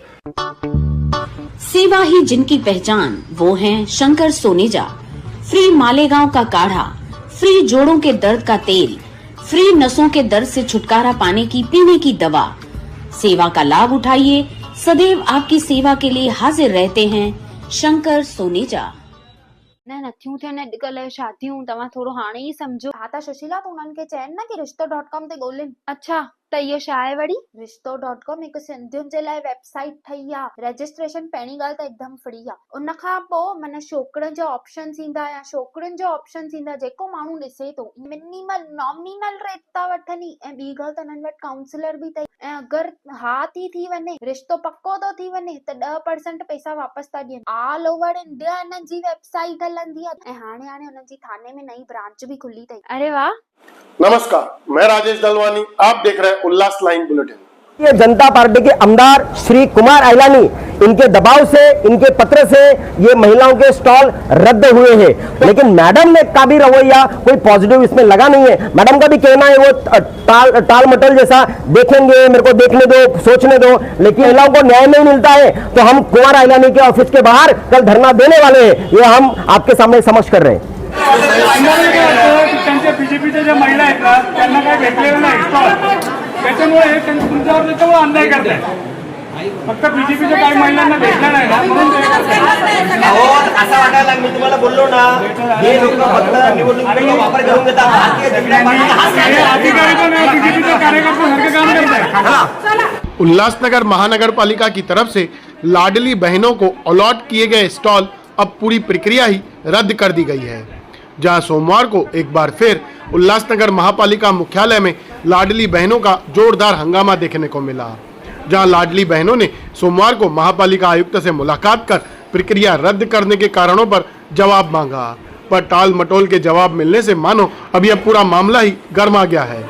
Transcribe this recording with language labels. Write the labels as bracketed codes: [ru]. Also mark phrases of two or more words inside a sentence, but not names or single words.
[hi] सेवा ही जिनकी पहचान, वो हैं शंकर सोनेजा। फ्री मालेगांव का काढ़ा, फ्री जोड़ों के दर्द का तेल, फ्री नसों के दर्द से छुटकारा पाने की पीने की दवा। सेवा का लाभ उठाइए, सदैव आपकी सेवा के लिए हाजिर रहते हैं शंकर सोनेजा। [sd] न नथियूं थियनि अॼुकल्ह शादियूं तव्हां थोरो हाणे ई सम्झो। हा त सुशीला तूं उन्हनि खे चइनि न कि रिश्तो.com ते ॻोल्हिनि। अच्छा त इहो छा आहे वरी? रिश्तो.com हिकु सिंधियुनि जे लाइ वेबसाइट ठही आहे। रजिस्ट्रेशन पहिरीं ॻाल्हि त हिकदमि फ्री आहे। उन खां पोइ माना छोकिरनि जा ऑप्शन्स ईंदा या छोकिरियुनि जा ऑप्शन्स ईंदा, जेको माण्हू ॾिसे थो। [en] minimal nominal rate [sd] था वठनि ऐं ॿी ॻाल्हि त हिननि वटि काउंसलर बि अथई। ऐं अगरि हा थी वञे, रिश्तो पको थो थी वञे त 10% पैसा वापसि था ॾियनि। [en] all over India [sd] हिननि जी वेबसाइट हलंदी आहे ऐं हाणे हुननि जी थाने में नई ब्रांच भी खुली थई। अरे वाह। [hi] नमस्कार, मैं राजेश दलवानी, आप देख रहे हैं उल्लास लाइन बुलेटिन। ये जनता पार्टी के आमदार श्री कुमार आइलानी, इनके दबाव से, इनके पत्र से ये महिलाओं के स्टॉल रद्द हुए हैं, लेकिन मैडम ने का भी रवैया कोई पॉजिटिव इसमें लगा नहीं है। मैडम का भी कहना है वो टाल मटोल जैसा देखेंगे, मेरे को देखने दो, सोचने दो, लेकिन महिलाओं को न्याय नहीं मिलता है तो हम कुमार आइलानी के ऑफिस के बाहर कल धरना देने वाले हैं। ये हम आपके सामने समक्ष कर रहे हैं। [mr] बीजेपीच्या ज्या महिला आहेत ना त्यांना काय भेटलेलं नाही स्टॉल, त्याच्यामुळे तुमच्यावर त्याच्यामुळे अन्याय करताय। फक्त बीजेपीच्या काही महिलांना भेटलं नाही ना म्हणून असं वाटायला मी तुम्हाला बोललो ना, हे लोक फक्त निवडणुकीचा वापर करून घेतात। भारतीय जनता पार्टी अधिकारी पण बीजेपीच्या कार्यकर्त्यांसारखं काम करताय। [hi] उल्लासनगर महानगरपालिका की तरफ से लाडली बहनों को अलॉट किए गए स्टॉल अब पूरी प्रक्रिया ही रद्द कर दी गई है, जहां सोमवार को एक बार फिर उल्लासनगर महापालिका मुख्यालय में लाडली बहनों का जोरदार हंगामा देखने को मिला। जहां लाडली बहनों ने सोमवार को महापालिका आयुक्त से मुलाकात कर प्रक्रिया रद्द करने के कारणों पर जवाब मांगा, पर टाल मटोल के जवाब मिलने से मानो अभी अब पूरा मामला ही गर्मा गया है।